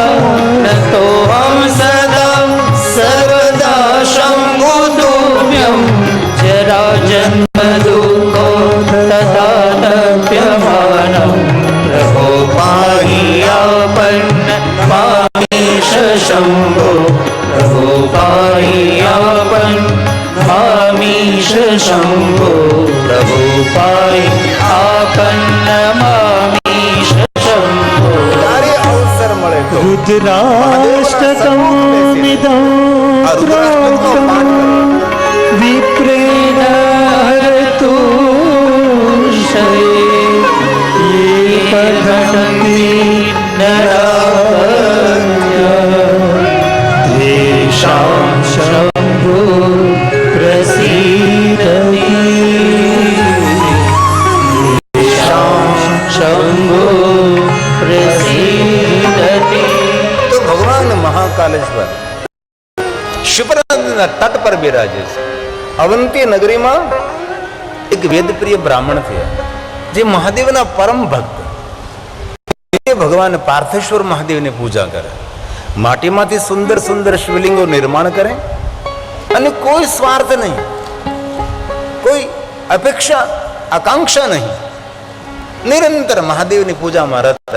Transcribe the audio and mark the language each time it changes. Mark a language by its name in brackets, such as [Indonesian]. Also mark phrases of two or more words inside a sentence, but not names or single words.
[Sanskrit] नतोऽहं सदा सर्वदा शम्भुतुभ्यं जराजन्मदुःखो तथा तप्यमानं प्रभो पाहि आपन्न मामीश शम्भो प्रभो पाहि आपन्न मामीश शम्भो प्रभो पाहि आपन्न मामीश शम्भो [Gujarati] ત્યારે અવસર મળે તો [Sanskrit] रुद्राष्टकमिदं प्रोक्तं विप्रेण हरतु शये ये पठन्ति नराय तेषां शम्भो प्रसीदति तेषां शम्भो प्रसीदति [Gujarati] તો ભગવાન મહાકાલેશ્વર શિવરાજના તટ પર બિરાજે છે. અવંતી નગરીમાં એક વેદપ્રિય બ્રાહ્મણ થયા જે મહાદેવના પરમ ભક્ત. તે ભગવાન પાર્થેશ્વર મહાદેવની પૂજા કરે, માટીમાંથી સુંદર સુંદર શિવલિંગો નિર્માણ કરે અને કોઈ સ્વાર્થ નહીં, કોઈ અપેક્ષા આકાંક્ષા નહીં, નિરંતર મહાદેવની પૂજામાં રત રહે.